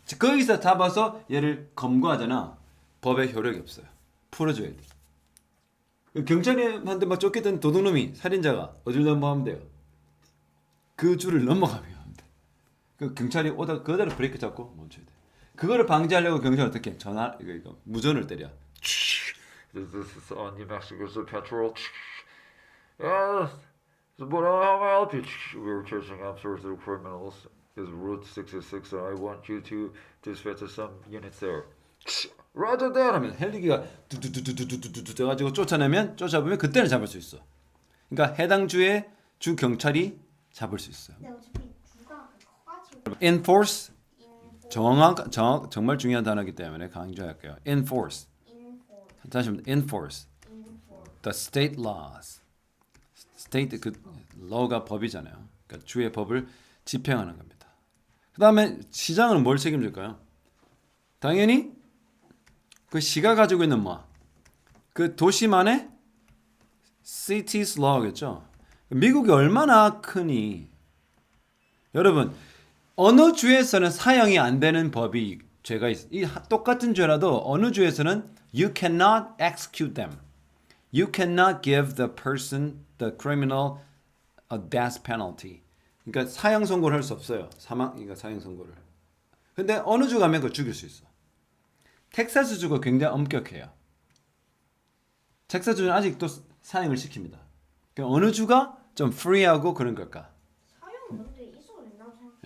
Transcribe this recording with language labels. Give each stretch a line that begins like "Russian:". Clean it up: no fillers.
Korean: 거기서 잡아서 얘를 검거하잖아. 법에 효력이 없어요. 풀어줘야 돼. 경찰한테 막 쫓기던 도둑놈이 살인자가 어디로 넘어가면 돼요? 그 줄을 넘어가면 돼. 그 경찰이 오다 그대로 브레이크 잡고 멈춰야 돼. 그거를 방지하려고 경찰은 어떻게 해? 이거 무전을 때려.
English: This is on New Mexico's patrol. Yes, but how may I help you? We were chasing after the criminals. Is Route 606. I want you to dispatch some units there. Roger that
Korean: 하면 헬기가 두두두두두두두 돼가지고 쫓아보면 그때는 잡을 수 있어. 그러니까 해당 주의 주 경찰이 잡을 수 있어요. 근데 어차피 주가 커가지고
English: Enforce
Korean: 인포 정말 중요한 단어이기 때문에 강조할게요.
English: Enforce.
Korean: 다시 한번
English: enforce the state laws.
Korean: state 그 law가 법이잖아요. 그러니까 주의 법을 집행하는 겁니다. 그다음에 시장은 뭘 책임질까요? 당연히 그 시가 가지고 있는 그 도시만의 cities law겠죠. 미국이 얼마나 크니? 여러분 어느 주에서는 사형이 안 되는 법이 죄가 있어. 똑같은 죄라도 어느 주에서는
English: you cannot execute them. You cannot give the criminal a death penalty.
Korean: 그러니까 사형 선고를 할 수 없어요. 그러니까 사형 선고를. 근데 어느 주 가면 그걸 죽일 수 있어. 텍사스 주가 굉장히 엄격해요. 텍사스 주는 아직도 사형을 시킵니다. 그러니까 어느 주가 좀 프리하고 그런 걸까? 사용 근데 있어도 된다고 생각.